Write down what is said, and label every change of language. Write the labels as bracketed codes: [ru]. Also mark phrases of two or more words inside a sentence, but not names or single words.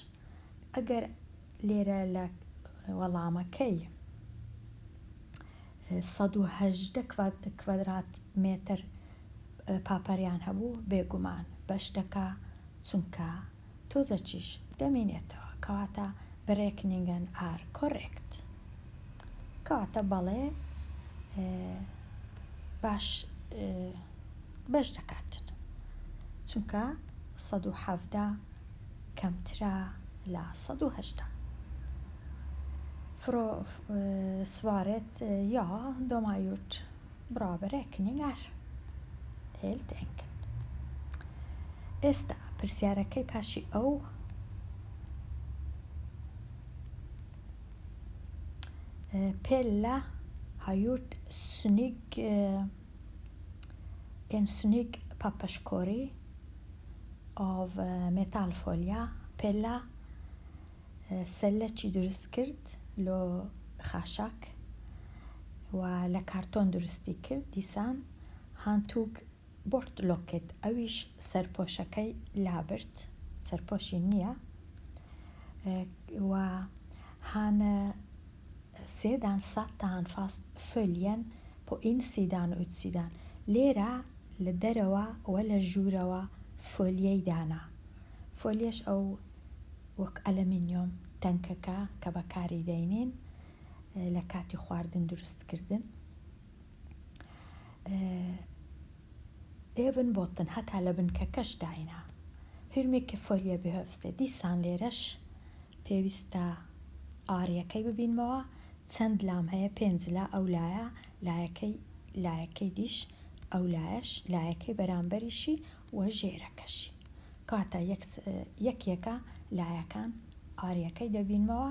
[ckb] ئەگەر لێرە لە وەڵامەکەی 118 کوادرات مێتر پاپەریان هەبوو بێگومان بەش دەکا، چونکە تۆزە چیش دەمێنێتەوە، کەواتە [sv] beräkningen är korrekt, [ckb] کەواتە بەڵێ باش بەش دەکاتن، چونکە 117 کەمترە لە 118. [sv] Svaret ja, de har gjort bra beräkningar. Helt enkelt. [ckb] ئێستا پرسیارەکەی پاشی ئەو [sv] Pella har gjort en snygg papperskorg av metallfolja. [ckb] Pella سەلەکی دروست کرد لۆ خاشاک و لە کارتۆن دروستی کرد. [sv] دیسان hon tog bort locket, [ckb] ئەویش سەرپۆشەکەی لابرد، سەرپۆشی نییە، و [sv] hon har sedan satt fast فöljen på insidan och utsidan. [ckb] لێرە لە دەرەوە و لە ژوورەوە فۆلیەی دانا. فۆلیەش ئەو وەک ئەلەمینیۆم تەنکەکە کە بەکاری دەینین لە کاتی خواردن دروستکردن. [sv] Även botten [ckb] هەتا لە بنکەکەش داینا. [sv] Hur mycket följe behövs det? [ckb] دیسان لێرەش پێویستە ئاریەکەی ببینمەوە، چەند لام هەیە، 5 لا ئەو لایە، لایەکەی دیش ئەو لایەش، لایەکەی بەرامبەریشی و ژێرەکەشی، کاتە یەکێکە لایەکان ئاریەکەی دەبینمەوە.